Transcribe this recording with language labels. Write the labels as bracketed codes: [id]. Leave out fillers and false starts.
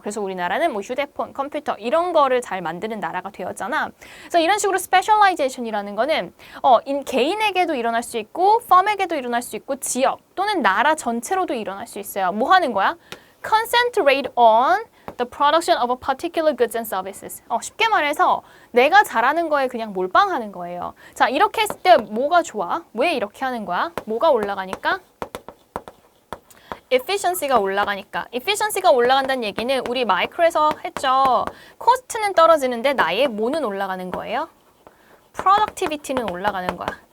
[ko] 그래서 우리나라는 뭐 휴대폰, 컴퓨터 이런 거를 잘 만드는 나라가 되었잖아. 그래서 이런 식으로 스페셜라이제이션이라는 거는 개인에게도 일어날 수 있고 펌에게도 일어날 수 있고 지역 또는 나라 전체로도 일어날 수 있어요. 뭐 하는 거야? [en] Concentrate on the production of a particular goods and services. [ko] 쉽게 말해서 내가 잘하는 거에 그냥 몰빵하는 거예요. 자, 이렇게 했을 때 뭐가 좋아? 왜 이렇게 하는 거야? 뭐가 올라가니까? efficiency가 올라가니까. efficiency가 올라간다는 얘기는 우리 마이크로에서 했죠. 코스트는 떨어지는데 나의 뭐는 올라가는 거예요? productivity는 올라가는 거야.